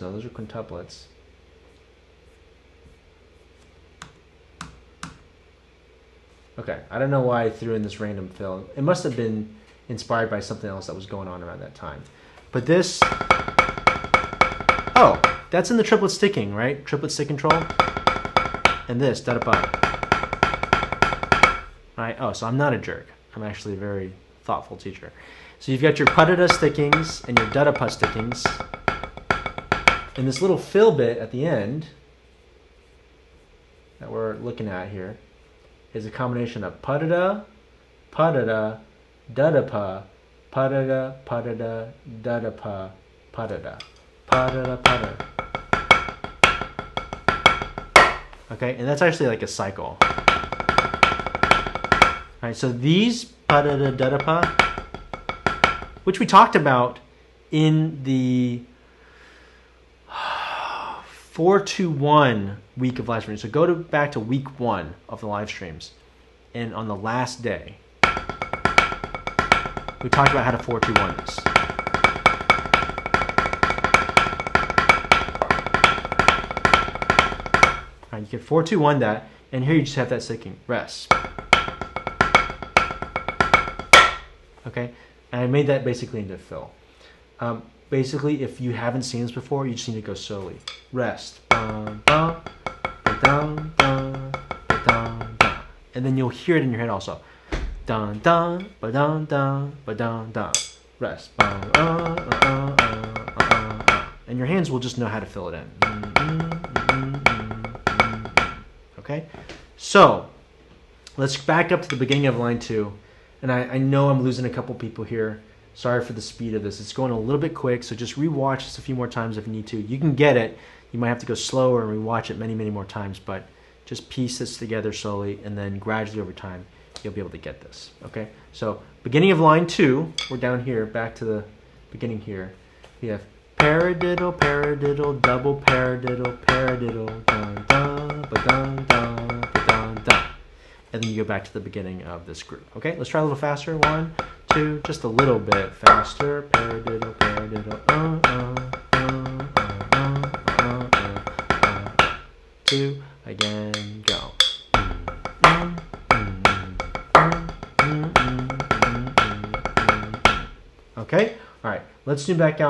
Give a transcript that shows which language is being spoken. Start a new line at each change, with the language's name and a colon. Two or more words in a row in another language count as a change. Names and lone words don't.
English: No, those are quintuplets. Okay, I don't know why I threw in this random fill. It must have been inspired by something else that was going on around that time. But this... Oh, that's in the triplet sticking, right? Triplet stick control. And this, da-da-ba. Right? Oh, so I'm not a jerk. I'm actually a very thoughtful teacher. So you've got your pa-da-da stickings and your da-da-pa stickings. And this little fill bit at the end that we're looking at here is a combination of pa-da-da, pa-da-da, da-da-pa, pa-da-da, pa-da-da, da-da-pa, pa-da-da, pa-da-da, pa-da-da. Okay, and that's actually like a cycle. All right, so these pa-da-da, da-da-pa, which we talked about in the 4-2-1 week of live streams. So go back to week 1 of the live streams. And on the last day, we talked about how to 4-2-1 this. All right, you can 4-2-1 that, and here you just have that sticking. Rest. Okay, and I made that basically into fill. Basically, if you haven't seen this before, you just need to go slowly. Rest. Bum, bum, ba-dum, dum, ba-dum, dum. And then you'll hear it in your head also. Dun, dun, ba-dum, dun, ba-dum, dun. Rest. Bum, and your hands will just know how to fill it in. Okay? So, let's back up to the beginning of line 2. And I know I'm losing a couple people here. Sorry for the speed of this. It's going a little bit quick, so just rewatch this a few more times if you need to. You can get it. You might have to go slower and rewatch it many, many more times, but Just piece this together slowly, and then gradually over time, you'll be able to get this. Okay, so beginning of line 2, we're down here, back to the beginning here. We have paradiddle, paradiddle, double paradiddle, paradiddle, dun dun, ba dun dun, ba dun dun. And then you go back to the beginning of this group. Okay, let's try a little faster. 1, 2, just a little bit faster. Paradiddle, paradiddle, 2, again, go. Okay, all right, let's zoom back out.